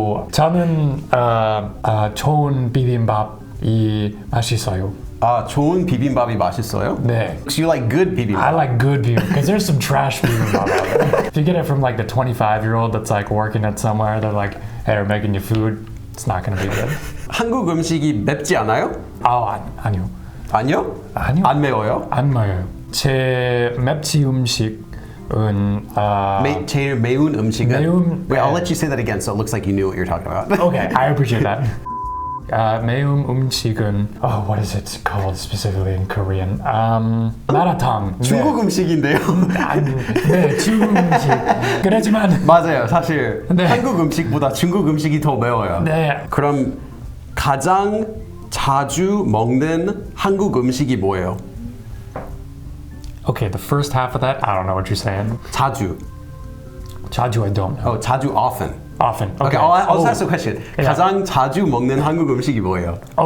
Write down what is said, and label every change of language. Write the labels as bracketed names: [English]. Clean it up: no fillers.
[Korean] 저는 좋은 비빔밥이 맛있어요. 좋은 비빔밥이 맛있어요? 네. [English] So you like good bibimbap? I like good bibimbap because there's some trash bibimbap out there. If you get it from like the 25-year-old that's like working at somewhere, they're like, hey, we're making you food. It's not gonna be good. [Korean] 한국 음식이 맵지 않아요? 아니요. 아니요? 아니요. 안 매워요? 안 매워요. 제 맵치 음식은 제일 매운 음식은? [English] Wait, I'll [Korean] 네. [English] let you say that again so it looks like you knew what you're talking about. Okay, I appreciate that. [Korean] 매운 음식은 [English] what is it called specifically in Korean? [Korean] 마라탕. 중국 음식인데요? 네, 중국 음식. 그렇지만 맞아요. 사실 네. 한국 음식보다 중국 음식이 더 매워요. 네. 그럼 가장 자주 먹는 한국 음식이 뭐예요? [English] Okay, the first half of that, I don't know what you're saying. 자주. 자주, I don't know. [Korean] 자주 often. [English] Often. Okay, I'll ask a question. Yeah. [Korean] 가장 자주 먹는 한국 음식이 뭐예요?